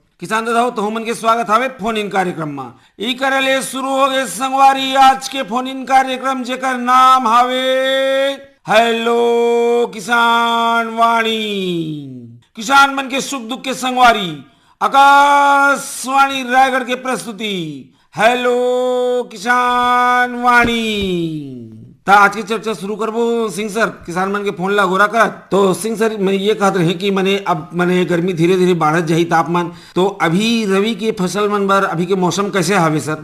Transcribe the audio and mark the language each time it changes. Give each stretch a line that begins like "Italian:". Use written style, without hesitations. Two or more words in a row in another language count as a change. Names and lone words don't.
Chhattisgarhi: किसान दादा हो, तो हमन के स्वागत हावे
English: phone in
Chhattisgarhi: कार्यक्रम में। ई करले शुरू हो गए संगवारी आज के
English: phone in
Chhattisgarhi: कार्यक्रम जेकर नाम हावे हेलो किसान वाणी। किसान मन के सुख दुख के संगवारी आकाशवाणी रायगढ़ के प्रस्तुति हेलो किसान वाणी। आज की चर्चा शुरू करबो सिंह सर, किसान मन के फोन ला गोरा कर। तो सिंह सर, मैं ये कहते रहे कि मने अब मने गर्मी धीरे धीरे बढ़त जाही तापमान, तो अभी रवि के फसल मन बर अभी के मौसम कैसे हावे सर?